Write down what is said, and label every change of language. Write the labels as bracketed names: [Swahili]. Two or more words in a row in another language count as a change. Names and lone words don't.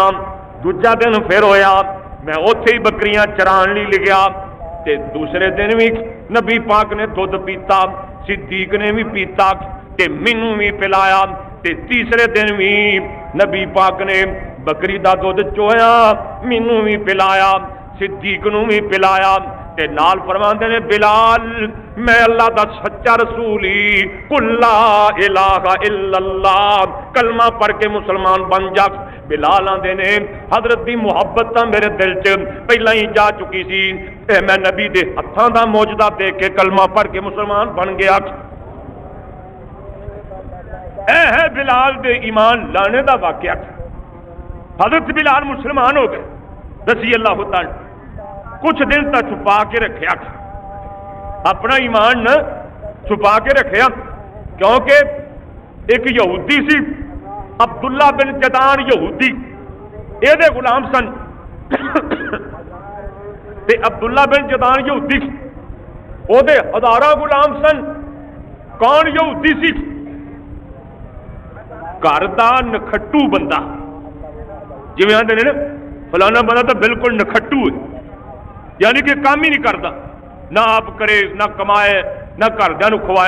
[Punjabi] ਦੂਜਾ ਦਿਨ ਫਿਰ ਹੋਇਆ, ਮੈਂ ਉੱਥੇ ਹੀ ਬੱਕਰੀਆਂ ਚਰਾਨ ਲਈ ਗਿਆ ਤੇ ਦੂਸਰੇ ਦਿਨ ਭੀ ਨਬੀ ਪਾਕ ਨੇ ਦੁੱਧ ਪੀਤਾ, ਸਿੱਦੀਕ ਨੇ ਭੀ ਪੀਤਾ ਤੇ ਮੈਨੂੰ ਭੀ ਪਿਲਾਇਆ। ਤੇ ਤੀਸਰੇ ਦਿਨ ਭੀ ਨਬੀ ਪਾਕ ਨੇ ਬੱਕਰੀ ਦਾ ਦੁੱਧ ਚੋਇਆ, ਮੈਨੂੰ ਭੀ ਪਿਲਾਇਆ, ਸਿੱਦੀਕ ਨੂੰ ਭੀ ਪਿਲਾਇਆ। ਤੇ ਨਾਲ ਫ਼ਰਮਾਂਦੇ ਨੇ ਬਿਲਾਲ ਮੈਂ ਅੱਲਾਹ ਦਾ ਸੱਚਾ ਰਸੂਲ ਹੀ, [Arabic] قل لا إله إلا الله, [Punjabi] ਕਲਮਾ ਪੜ੍ਹ ਕੇ ਮੁਸਲਮਾਨ ਬਣ ਜਾ। ਬਿਲਾਲ ਆਂਦੇ ਨੇ ਹਜ਼ਰਤ ਦੀ ਮੁਹੱਬਤ ਤਾਂ ਮੇਰੇ ਦਿਲ ਚ ਪਹਿਲਾਂ ਹੀ ਜਾ ਚੁੱਕੀ ਸੀ, ਮੈਂ ਨਬੀ ਦੇ ਹੱਥਾਂ ਦਾ ਮੌਜਦਾ ਦੇਖ ਕੇ ਕਲਮਾ ਪੜ੍ਹ ਕੇ ਮੁਸਲਮਾਨ ਬਣ ਗਿਆ। ਏ ਹੈ ਬਿਲਾਲ ਦੇ ਈਮਾਨ ਲਾਨੇ ਦਾ ਵਾਕਿਆ। ਹਜ਼ਰਤ ਬਿਲਾਲ ਮੁਸਲਮਾਨ ਹੋ ਗਏ, [Arabic] رضي الله تعالى. [Punjabi] ਕੁਝ ਦਿਨ ਤੱਕ ਛੁਪਾ ਕੇ ਰੱਖਾ, ਆਪਣਾ ਈਮਾਨ ਨ ਛੁਪਾ ਕੇ ਰੱਖਾ, ਕਿਉਂਕਿ ਇੱਕ ਯਹੂਦੀ ਸੀ ਅਬਦੁੱਲਾ ਬਿਨ ਜਦਾਨ ਯਹੂਦੀ, ਯੇ ਗ਼ੁਲਾਮ ਸਨ। ਤੇ ਅਬਦੁੱਲਾ ਬਿਨ ਜਦਾਨ ਯਹੂਦੀ ਓਦੇ ਹਜ਼ਾਰਾਂ ਗ਼ੁਲਾਮ ਸਨ। ਕੌਣ ਯਹੂਦੀ ਸੀ? ਘਰ ਦਾ ਨਖੱਟੂ ਬੰਦਾ, ਜਿਵੇਂ ਆਂਦੇ ਨੇ ਫਲਾਣਾ ਬੰਦਾ ਤੋ ਬਿਲਕੁਲ ਨਖੱਟੂ ਹੈ, ਯਾਨੀ ਕਿ ਕਾਮ ਹੀ ਨਹੀਂ ਕਰਤਾ, ਨਾ ਆਪ ਕਰੇ ਨਾ ਕਮਾਏ ਨਾ ਘਰਦਿਆਂ ਨੂੰ ਖਵਾਏ।